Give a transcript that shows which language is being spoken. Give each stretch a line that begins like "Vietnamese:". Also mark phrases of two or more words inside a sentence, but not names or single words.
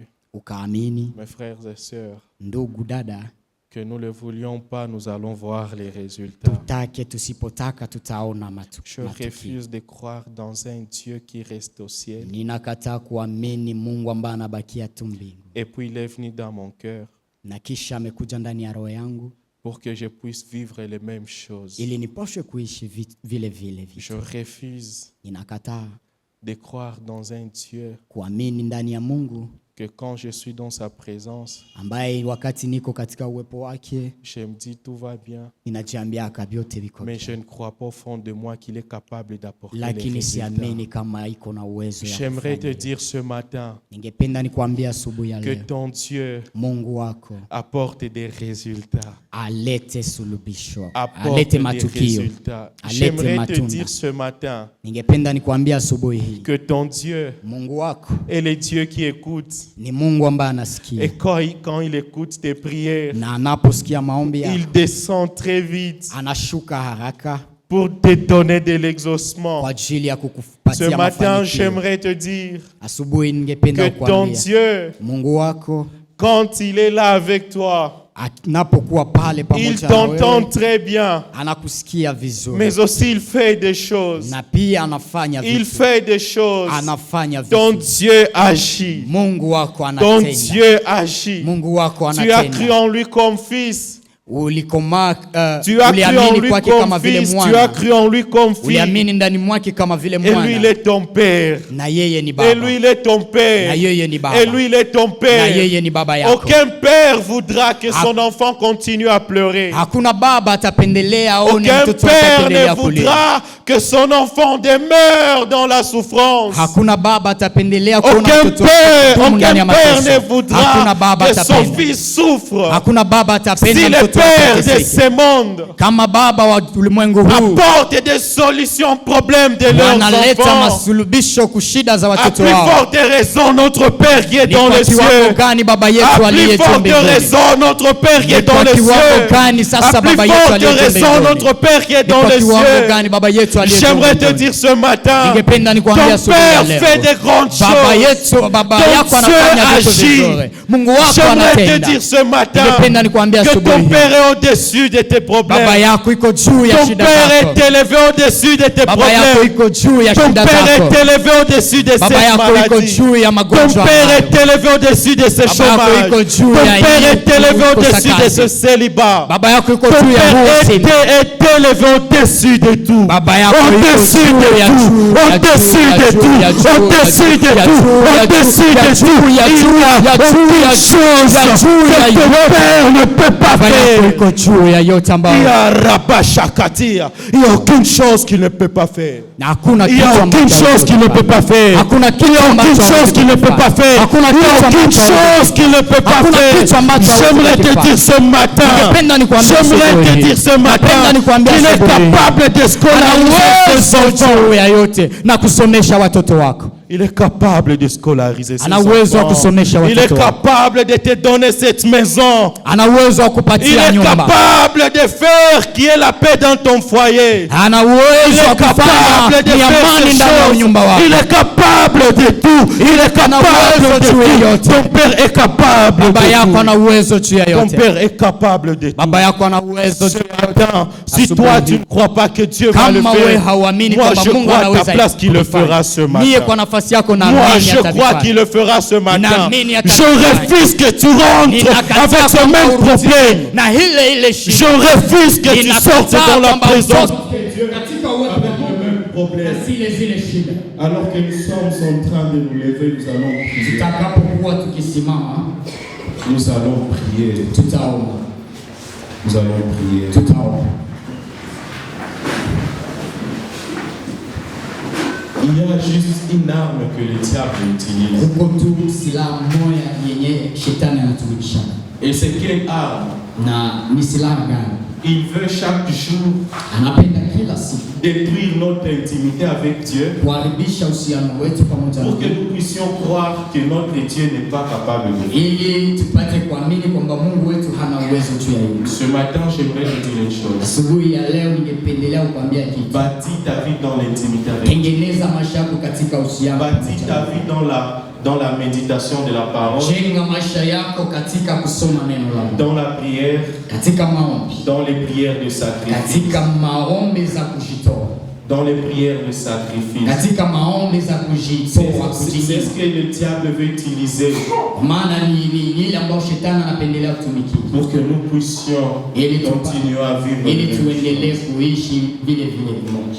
Swahili: ukaamini,
French: mes frères et sœurs,
Swahili: ndugu dada,
French: que nous ne le voulions pas, nous allons voir les résultats.
Swahili: tutake tusipotaka tutaona
French: Je
Swahili: matukio.
French: refuse de croire dans un Dieu qui reste au ciel.
Swahili: Ninakataa kuamini Mungu ambaye anabakia tu mbingu,
French: Et puis il est venu dans mon cœur
Swahili: na kisha amekuja ndani ya roho yangu
French: pour que je puisse vivre les mêmes choses.
Swahili: ili nipaswe kuishi vile vile vitu.
French: Je refuse
Swahili: Ninakataa
French: de croire dans un Dieu
Swahili: kuamini ndani ya Mungu
French: que quand je suis dans sa présence,
Swahili: ambaye wakati niko katika uwepo wake
French: je me dis tout va bien.
Swahili: ninajiambia vyote viko
French: Mais je ne crois pas au fond de moi qu'il est capable d'apporter les
Swahili: lakini siamini
French: résultats.
Swahili: kama iko na uwezo ya
French: J'aimerais te
Swahili: kufanya.
French: dire ce matin
Swahili: Ningependa nikwambia asubuhi ya
French: que
Swahili: leo
French: ton Dieu
Swahili: Mungu wako
French: apporte des résultats.
Swahili: alete suluhisho,
French: Apporte
Swahili: alete
French: des
Swahili: matukio,
French: résultats.
Swahili: alete
French: J'aimerais te
Swahili: matunda.
French: dire ce matin
Swahili: Ningependa nikwambia asubuhi hii
French: que ton Dieu
Swahili: Mungu wako
French: est le Dieu qui écoute.
Swahili: ni Mungu ambaye
French: Et
Swahili: anasikia,
French: quand il écoute tes prières,
Swahili: na anaposikia maombi yako
French: il descend très vite
Swahili: anashuka haraka
French: pour te donner de l'exaucement.
Swahili: kwa ajili ya
French: Ce
Swahili: kukupatia
French: matin,
Swahili: mafanikio.
French: j'aimerais te dire
Swahili: Asubuhi ningependa
French: que ton
Swahili: kukwambia
French: Dieu,
Swahili: Mungu wako
French: quand il est là avec toi,
Swahili: anapokuwa pale
French: il
Swahili: pamoja na
French: t'entend
Swahili: wewe
French: très bien,
Swahili: anakusikia vizuri,
French: mais aussi il fait des choses.
Swahili: na pia anafanya
French: Il
Swahili: vitu,
French: fait des choses.
Swahili: anafanya
French: Ton
Swahili: vitu.
French: Dieu agit.
Swahili: Mungu wako
French: Ton
Swahili: anatenda,
French: Dieu agit.
Swahili: Mungu wako
French: Tu as cru
Swahili: anatenda.
French: en lui comme fils.
Swahili: Ulikoma,
French: Tu as cru en
Swahili: uliamini
French: lui
Swahili: kwake
French: comme
Swahili: kama vile
French: fils. Tu as
Swahili: mwana,
French: cru en lui comme fille.
Swahili: uliamini ndani mwake kama vile
French: Et lui, il
Swahili: mwana,
French: est ton père.
Swahili: na yeye ni
French: Et
Swahili: baba,
French: lui, il est ton
Swahili: na
French: père.
Swahili: yeye ni baba,
French: Et lui, il est ton
Swahili: na
French: père.
Swahili: yeye ni baba yako.
French: Aucun père voudra que son enfant continue à pleurer.
Swahili: Hakuna baba atapendelea aone
French: Aucun
Swahili: mtoto
French: père ne
Swahili: atapendelea kulia.
French: voudra que son enfant demeure dans la souffrance.
Swahili: Hakuna baba atapendelea kuona
French: Aucun
Swahili: mtoto
French: père,
Swahili: kudumu ndani ya
French: aucun père
Swahili: mateso.
French: ne voudra
Swahili: Hakuna baba
French: que son
Swahili: atapenda.
French: fils souffre.
Swahili: Hakuna baba atapenda
French: Si le
Swahili: mtoto
French: père
Swahili: wake
French: de
Swahili: ateseke.
French: ce monde
Swahili: Kama baba wa ulimwengu huu
French: apporte des solutions aux problèmes de leurs
Swahili: wanaleta
French: enfants,
Swahili: masulubisho kushida za
French: à
Swahili: watoto
French: plus
Swahili: wao,
French: forte raison, notre Père qui est
Swahili: ni
French: dans
Swahili: kwa
French: les
Swahili: kiwango
French: cieux.
Swahili: gani baba yetu
French: À plus
Swahili: aliye juu
French: forte
Swahili: mbinguni?
French: raison, notre Père qui est
Swahili: Ni
French: dans
Swahili: kwa
French: les
Swahili: kiwango
French: cieux.
Swahili: gani sasa
French: À plus
Swahili: baba yetu
French: forte
Swahili: aliye juu
French: raison,
Swahili: mbinguni?
French: notre Père qui est
Swahili: Ni
French: dans
Swahili: kwa
French: les
Swahili: kiwango
French: cieux.
Swahili: gani baba yetu aliye juu
French: J'aimerais te
Swahili: mbinguni?
French: dire ce matin,
Swahili: Ningependa
French: ton
Swahili: nikwambie asubuhi ya
French: Père
Swahili: leo,
French: fait des grandes
Swahili: baba
French: choses.
Swahili: yetu, baba
French: Ton
Swahili: yako
French: Dieu
Swahili: anafanya vitu
French: agit.
Swahili: vizuri, Mungu wako
French: J'aimerais te
Swahili: anatenda.
French: dire ce matin
Swahili: Ningependa nikwambie
French: que
Swahili: asubuhi
French: ton
Swahili: hii,
French: Père est au-dessus de tes
Swahili: baba
French: problèmes.
Swahili: yako iko juu ya
French: Ton
Swahili: shida
French: Père
Swahili: zako.
French: est élevé au-dessus de tes
Swahili: Baba yako
French: problèmes.
Swahili: iko juu ya
French: Ton
Swahili: shida
French: Père
Swahili: zako.
French: est élevé au-dessus de
Swahili: Baba
French: cette
Swahili: yako iko
French: maladie.
Swahili: juu ya
French: Ton
Swahili: magonjwa
French: Père
Swahili: hayo.
French: est élevé au-dessus de ce
Swahili: Baba yako
French: chômage.
Swahili: iko juu
French: Ton
Swahili: ya
French: Père
Swahili: hii
French: est élevé au-dessus de
Swahili: kukosa
French: ce
Swahili: kazi.
French: célibat.
Swahili: Baba yako iko
French: Ton
Swahili: juu ya
French: Père
Swahili: huu
French: est
Swahili: usemi.
French: élevé au-dessus de tout.
Swahili: Baba yako iko
French: Au-dessus
Swahili: juu
French: de
Swahili: ya
French: tout.
Swahili: juu, ya
French: Au-dessus
Swahili: juu,
French: de
Swahili: ya
French: tout.
Swahili: juu, ya juu,
French: Au-dessus de
Swahili: ya
French: tout.
Swahili: juu, ya
French: Au-dessus
Swahili: juu,
French: de
Swahili: ya
French: tout.
Swahili: juu, ya
French: Il
Swahili: juu,
French: n'y a
Swahili: ya juu,
French: aucune
Swahili: ya
French: chose
Swahili: ya juu, ya
French: que ton
Swahili: yote.
French: Père ne peut pas
Swahili: Baba yako
French: faire.
Swahili: iko juu ya yote ambayo
French: Il y a Rabashakatia. Il n'y a aucune chose qu'il ne peut pas faire.
Swahili: na hakuna
French: Il n'y
Swahili: kitu
French: a aucune
Swahili: ambacho
French: chose qu'il ne peut pas faire.
Swahili: Hakuna kitu
French: Il n'y a
Swahili: ambacho
French: aucune chose qu'il ne peut pas faire.
Swahili: Hakuna
French: Il n'y a
Swahili: kitu
French: aucune
Swahili: ambacho
French: chose qu'il ne peut pas
Swahili: Hakuna kitu
French: faire.
Swahili: ambacho
French: J'aimerais te
Swahili: hakifanya.
French: dire ce matin.
Swahili: Ningependa nikwambie
French: J'aimerais
Swahili: asubuhi
French: te
Swahili: hii.
French: dire ce matin
Swahili: Napenda nikwambie
French: qu'il est
Swahili: asubuhi hii.
French: capable de
Swahili: Ana
French: scolariser ses
Swahili: uwezo
French: enfants.
Swahili: juu ya yote na kusomesha watoto wako.
French: Il est capable de scolariser ses
Swahili: Ana uwezo wa
French: enfants.
Swahili: kusomesha
French: Il est
Swahili: watoto wako.
French: capable de te donner cette maison.
Swahili: Ana uwezo wa
French: Il
Swahili: kupatia
French: est
Swahili: nyumba.
French: capable de faire qu'il y ait la paix dans ton foyer.
Swahili: Ana
French: Il
Swahili: uwezo wa
French: est capable
Swahili: kufanya
French: de
Swahili: ni
French: faire
Swahili: amani
French: ces
Swahili: ndani ya
French: choses.
Swahili: nyumba wako.
French: Il est capable de tout. Il est capable
Swahili: uwezo
French: de
Swahili: juu ya
French: tout.
Swahili: yote.
French: Ton père est capable
Swahili: Baba
French: de
Swahili: yako
French: tout.
Swahili: ana uwezo juu ya
French: Ton
Swahili: yote.
French: père est capable de tout.
Swahili: Baba yako ana uwezo
French: Ce
Swahili: juu ya yote.
French: matin, si
Swahili: Asubuhi
French: toi
Swahili: hii.
French: tu ne crois pas que Dieu va le
Swahili: Kama wewe
French: faire,
Swahili: hauamini
French: moi
Swahili: kwamba
French: je
Swahili: Mungu
French: crois à ta
Swahili: anaweza
French: place qu'il le
Swahili: kufanya.
French: fera ce
Swahili: Mie
French: matin.
Swahili: kwa nafasi yako
French: Moi
Swahili: naamini
French: je crois
Swahili: atavifanya.
French: qu'il le fera ce matin.
Swahili: Ninaamini
French: Je
Swahili: atavifanya.
French: refuse que tu rentres
Swahili: Ninakataa
French: avec ce
Swahili: kwamba
French: même
Swahili: urudi
French: problème.
Swahili: na ile shida.
French: Je refuse que tu
Swahili: Ninakataa
French: sortes dans la
Swahili: kwamba
French: présence.
Swahili: utoke katika uwepo
French: Avec le même problème.
Swahili: na zile shida.
French: Alors que nous sommes en train de nous lever, nous allons prier.
Swahili: Tutakapokuwa tukisimama,
French: Nous allons prier.
Swahili: tutaomba.
French: Nous allons prier.
Swahili: Tutaomba.
French: Il y a juste une arme que le diable utilise.
Swahili: Huko tu silaha moja yenye shetani anatumikisha.
French: Et c'est quelle arme?
Swahili: Na ni silaha gani?
French: Il veut chaque jour
Swahili: Anapenda kila siku
French: détruire notre intimité avec Dieu
Swahili: kuharibisha uhusiano wetu pamoja na
French: pour que
Swahili: Mungu,
French: nous puissions croire que notre Dieu n'est pas capable de faire.
Swahili: ili tupate kuamini kwamba Mungu wetu hana uwezo juu ya hilo.
French: Ce matin, j'aimerais te dire une chose.
Swahili: Asubuhi ya leo ningependelea kukwambia kitu.
French: Bâtis ta vie dans l'intimité avec Dieu.
Swahili: Tengeneza maisha yako katika uhusiano
French: Bâtis
Swahili: pamoja
French: ta
Swahili: na
French: vie dans la méditation de la parole,
Swahili: Jenga maisha yako katika kusoma neno la Mungu,
French: dans la prière,
Swahili: katika maombi,
French: dans les prières de sacrifice.
Swahili: katika maombi za kujitoa.
French: dans les prières de sacrifice.
Swahili: katika maombi za kujitoa
French: C'est ce
Swahili: kujinyima.
French: que le diable veut utiliser
Swahili: Maana ni ile ambayo shetani anapendelea kutumikia
French: pour que nous puissions
Swahili: ili
French: continuer à vivre.
Swahili: ili tuendelee kuishi vile vile vimoja.